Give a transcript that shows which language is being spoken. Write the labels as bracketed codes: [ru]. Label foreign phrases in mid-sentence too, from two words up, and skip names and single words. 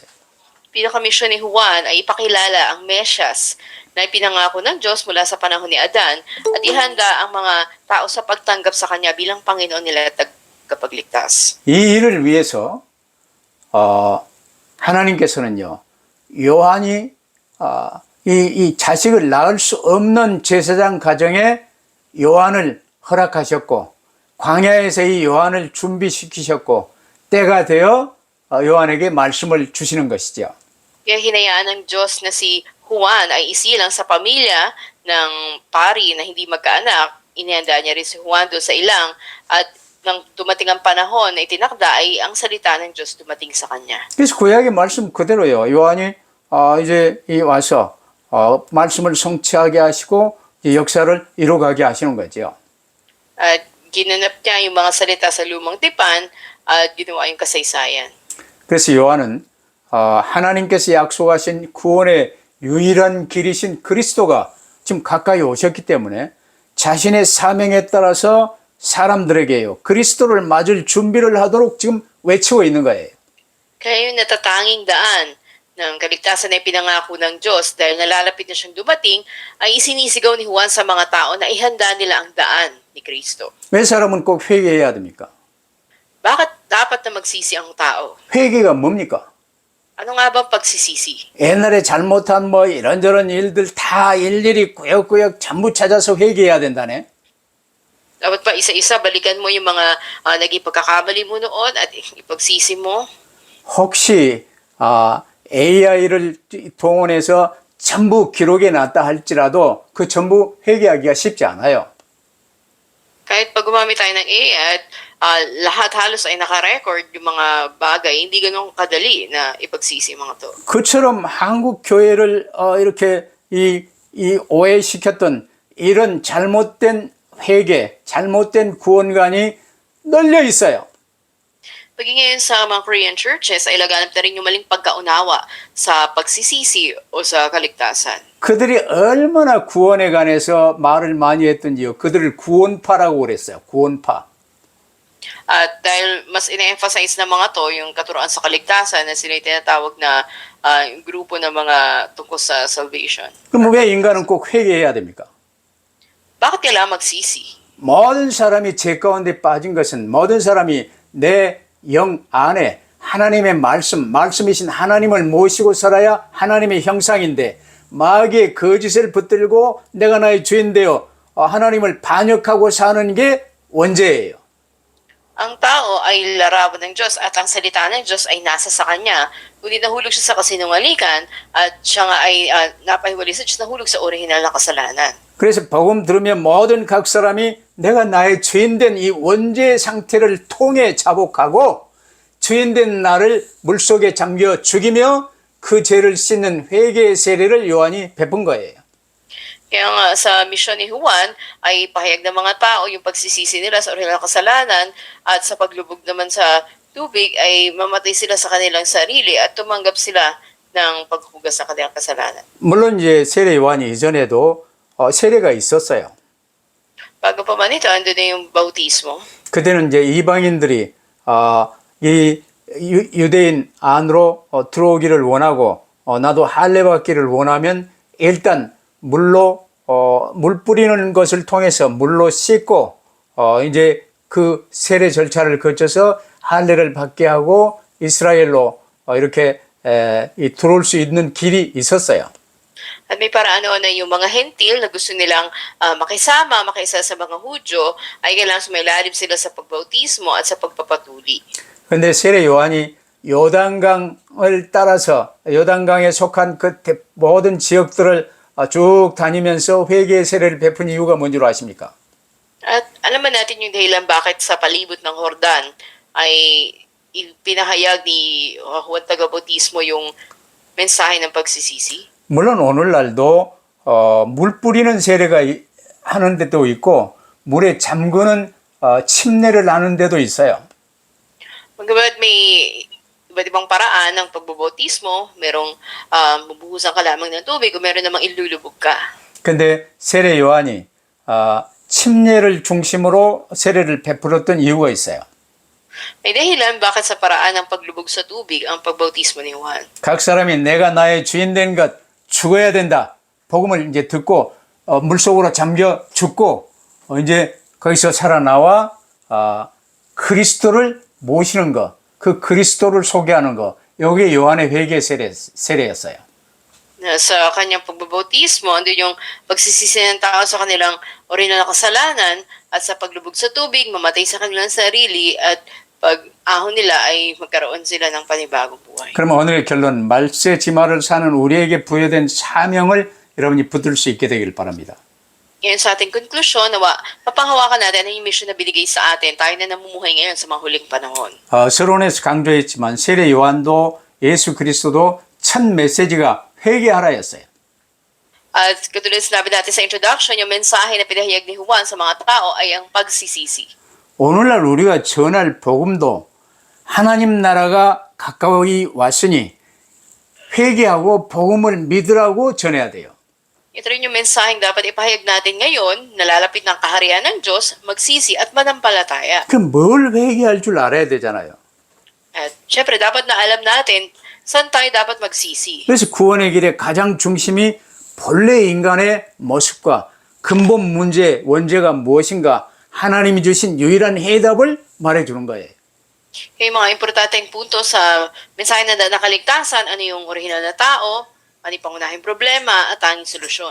[tl] Pinaka-mission ni Juan ay ipakilala ang Mesias na ipinangako ng Diyos mula sa panahon ni Adan at ihanda ang mga tao sa pagtanggap sa Kanya bilang Panginoon nila at tagapagligtas. [ko] 이 일을 위해서 하나님께서는요, 요한이 이 자식을 낳을 수 없는 제사장 가정에 요한을 허락하셨고 광야에서 이 요한을 준비시키셨고 때가 되어 요한에게 말씀을 주시는 것이죠. [tl] Kaya hinayaan ng Diyos na si Juan ay isilang sa pamilya ng pari na hindi magkaanak. Inihanda niya rin si Juan doon sa ilang at nang dumating ang panahon na itinakda ay ang salita ng Diyos dumating sa kanya. [ko] 그래서 구약의 말씀 그대로요. 요한이 이제 와서 말씀을 성취하게 하시고 역사를 이루어가게 하시는 거죠. [tl] At ginanap niya yung mga salita sa lumang tipan at ginawa yung kasaysayan. [ko] 그래서 요한은 하나님께서 약속하신 구원의 유일한 길이신 그리스도가 지금 가까이 오셨기 때문에 자신의 사명에 따라서 사람들에게요 그리스도를 맞을 준비를 하도록 지금 외치고 있는 거예요. [tl] Kaya yung natatanging daan ng kaligtasan na ipinangako ng Diyos dahil nalalapit na siyang dumating ay isinisigaw ni Juan sa mga tao na ihanda nila ang daan ni Kristo. [ko] 왜 사람은 꼭 회개해야 됩니까? [tl] Bakit dapat na magsisi ang tao? [ko] 회개가 뭡니까? [tl] Ano nga bang pagsisisi? [ko] 옛날에 잘못한 이런저런 일들 다 일일이 꾸역꾸역 전부 찾아서 회개해야 된다네. [tl] Dapat pa isa-isa balikan mo yung mga naging pagkakamali mo noon at ipagsisi mo? [ko] 혹시 AI를 동원해서 전부 기록해 놨다 할지라도 그 전부 회개하기가 쉽지 않아요. [tl] Kahit pag gumamit tayo ng AI at lahat halos ay naka-record yung mga bagay, hindi ganun kadali na ipagsisi mga to. [ko] 그처럼 한국 교회를 이렇게 이 오해시켰던 이런 잘못된 회개, 잘못된 구원관이 널려 있어요. [tl] Paging ngayon sa mga [en] Korean churches [tl] ay laganap na rin yung maling pagkaunawa sa pagsisisi o sa kaligtasan. [ko] 그들이 얼마나 구원에 관해서 말을 많이 했던지요. 그들을 구원파라고 그랬어요. 구원파. [tl] At dahil mas ina-emphasize ng mga to yung katuroan sa kaligtasan na sila yung tinatawag na yung grupo ng mga tungkol sa salvation. [ko] 그럼 왜 인간은 꼭 회개해야 됩니까? [tl] Bakit kailangan magsisi? [ko] 모든 사람이 죄 가운데 빠진 것은 모든 사람이 내 영 안에 하나님의 말씀이신 하나님을 모시고 살아야 하나님의 형상인데 마귀의 거짓을 붙들고 내가 나의 주인 되어 하나님을 반역하고 사는 게 원죄예요. [tl] Ang tao ay larawan ng Diyos at ang salita ng Diyos ay nasa sa Kanya. Kundi nahulog siya sa kasinungalingan at siya nga ay napahiwalay sa Diyos, nahulog sa orihinal na kasalanan. [ko] 그래서 복음 들으면 모든 각 사람이 내가 나의 주인된 이 원죄의 상태를 통해 자복하고 주인된 나를 물속에 잠겨 죽이며 그 죄를 씻는 회개의 세례를 요한이 베푼 거예요. [tl] Kaya nga sa misyon ni Juan ay pahayag ng mga tao yung pagsisisi nila sa orihinal na kasalanan at sa paglubog naman sa tubig ay mamatay sila sa kanilang sarili at tumanggap sila ng paghugas sa kanilang kasalanan. [ko] 물론 이제 세례 요한이 이전에도 세례가 있었어요. [tl] Bago pa man ito, ando na yung bautismo. [ko] 그때는 이제 이방인들이 이 유대인 안으로 들어오기를 원하고 나도 할례 받기를 원하면 일단 물로 물 뿌리는 것을 통해서 물로 씻고 이제 그 세례 절차를 거쳐서 할례를 받게 하고 이스라엘로 이렇게 들어올 수 있는 길이 있었어요. [tl] At may paraan na yung mga hentil na gusto nilang makiisa sa mga Hudyo ay kailangan sumailalim sila sa pagbautismo at sa pagpapatuli. [ko] 근데 세례 요한이 요단강을 따라서 요단강에 속한 그 모든 지역들을 쭉 다니면서 회개의 세례를 베푼 이유가 뭔지 아십니까? [tl] At alam ba natin yung dahilan bakit sa palibot ng Jordan ay pinahayag ni Juan Tagabautismo yung mensahe ng pagsisisi? [ko] 물론 오늘날도 물 뿌리는 세례가 하는 데도 있고 물에 잠그는 침례를 하는 데도 있어요. [tl] Magabat may iba't ibang paraan ng pagbubautismo, merong bubuhusan ka lamang ng tubig o meron namang ilulubog ka. [ko] 근데 세례 요한이 침례를 중심으로 세례를 베풀었던 이유가 있어요. [tl] May dahilan bakit sa paraan ng paglubog sa tubig ang pagbautismo ni Juan. [ko] 각 사람이 내가 나의 주인 된 것 죽어야 된다. 복음을 이제 듣고 물속으로 잠겨 죽고 이제 거기서 살아나와 그리스도를 모시는 것, 그 그리스도를 소개하는 것, 이게 요한의 회개 세례였어요. [tl] Na sa kanyang pagbabautismo, andun yung pagsisisi ng tao sa kanilang orihinal na kasalanan at sa paglubog sa tubig, mamatay sa kanilang sarili at pag-ahon nila ay magkaroon sila ng panibagong buhay. [ko] 그러면 오늘의 결론, 말세지마를 사는 우리에게 부여된 사명을 여러분이 붙들 수 있게 되길 바랍니다. [tl] Ngayon sa ating konklusyon, mapanghawakan natin ang mission na binigay sa atin, tayo na namumuhay ngayon sa mga huling panahon. [ko] 서론에서 강조했지만 세례 요한도 예수 그리스도도 첫 메시지가 회개하라였어요. [tl] At katulad sinabi natin sa introduction, yung mensahe na pinahayag ni Juan sa mga tao ay ang pagsisisi. [ko] 오늘날 우리가 전할 복음도 하나님 나라가 가까이 왔으니 회개하고 복음을 믿으라고 전해야 돼요. [tl] Ito rin yung mensaheng dapat ipahayag natin ngayon, nalalapit ng kaharian ng Diyos, magsisi at manampalataya. [ko] 그럼 뭘 회개할 줄 알아야 되잖아요. [tl] At syempre, dapat na alam natin saan tayo dapat magsisi. [ko] 그래서 구원의 길의 가장 중심이 본래 인간의 모습과 근본 문제, 원죄가 무엇인가 하나님이 주신 유일한 해답을 말해주는 거예요. [tl] Yung mga importanteng punto sa mensahe na nakaligtasan, ano yung orihinal na tao, ano yung pangunahing problema at tanging solusyon.